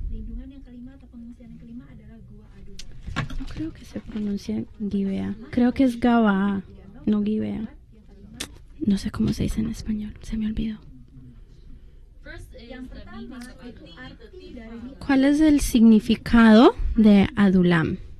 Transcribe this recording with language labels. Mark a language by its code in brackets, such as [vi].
[id] Lindungan yang kelima atau pengungsian yang kelima adalah Gua Adulam. [es] No creo que se pronuncia Gibea, creo que es Gabaa, no Gibea. No sé cómo se dice en español, se me olvidó. [id] Yang pertama itu arti dari [es] ¿Cuál es el significado de Adulam?